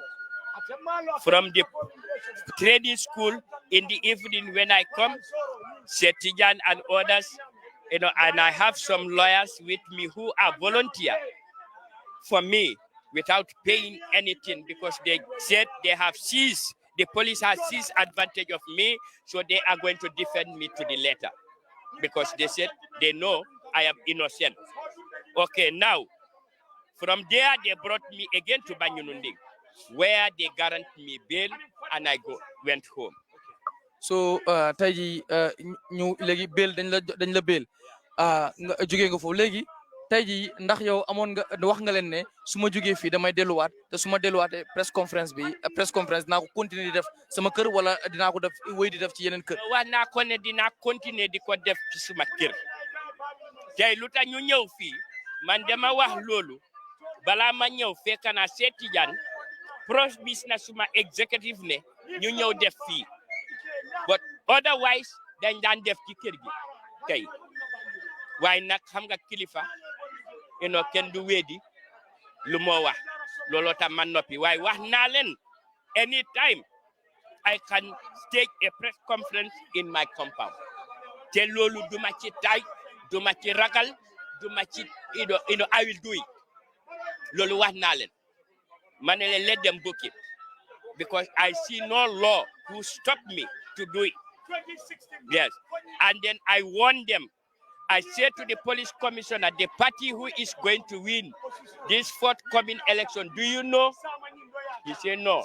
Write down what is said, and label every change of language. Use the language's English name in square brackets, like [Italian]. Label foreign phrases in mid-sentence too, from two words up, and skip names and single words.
[English] From the training school, in the evening when I come, Setijan and others, and I have some lawyers with me who are volunteer for me without paying anything because they said they have seized, the police has seized advantage of me, so they are going to defend me to the letter because they said they know I am innocent. Okay, now, from there they brought me again to Banyununding, where they guaranteed me bail and I went home. So, [Wolof] tey jii ñu léegi bail dañ la bail nga jógee nga foofu léegi tey jii ndax yow amoon nga wax nga leen ne su ma jógee fii damay delluwaat te su ma delluwaatee [English] press conference [Wolof] dinaa ko continuer di def sama kër wala dinaa ko def wéy di def ci yeneen kër. wax naa ko ne dinaa continuer di ko def ci suma kër tey lu tax ñu ñëw fii man dama wax loolu balaa ma ñëw fekk naa seeti jaan promise na suma executive ne ñu ñëw def fii [English] but otherwise [Wolof] dañ daan def ci kër gi tey waaye nag xam nga kilifa kenn du weedi lu moo wax looloo tax man noppi waaye wax naa leen [English] anytime I can stage a press conference in my compound [Wolof] te loolu duma ci tay duma ci ragal duma ci [English] I will do it [Wolof] loolu wax naa leen ma ne leen [English] let them book it because I see no law who stop me to do it. Yes, and then I warn them. I said to the police commissioner, the party who is going to win this forthcoming election, do you know? He said no.